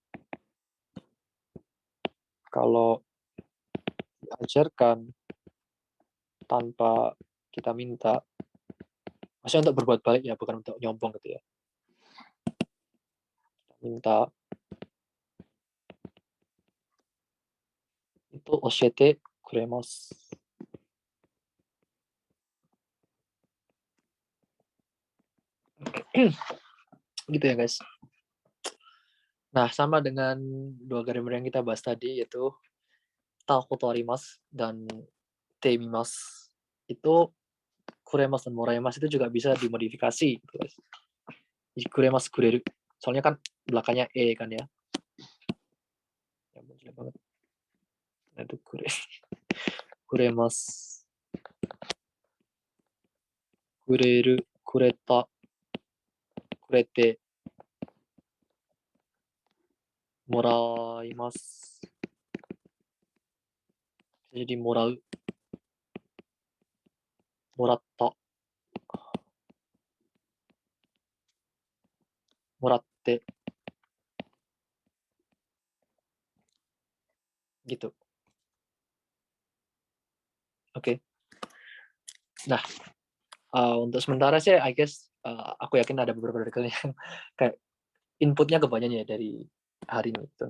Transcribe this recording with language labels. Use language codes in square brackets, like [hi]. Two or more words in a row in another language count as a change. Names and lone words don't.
[id] Kalau diajarkan tanpa kita minta, maksudnya untuk berbuat baik ya, bukan untuk nyombong gitu ya. Minta itu [ja] 教えてくれます. [id] Gitu ya guys. Nah, sama dengan dua grammar yang kita bahas tadi, yaitu [ja] たことあります [id] dan teimimasu. Itu kuremasu dan moraimasu itu juga bisa dimodifikasi gitu guys. [ja] くれます くれる. [id] Soalnya kan belakangnya e kan ya. Ya ampun, jelek banget. Nah, itu kuremasu. [ja] くれる、くれた、くれて、もらいます. Jadi もらう、もらった、もらって, [id] gitu. Oke. Nah, untuk sementara sih [en] I guess [id] aku yakin ada beberapa dari kalian yang kayak inputnya kebanyakan ya dari hari ini gitu.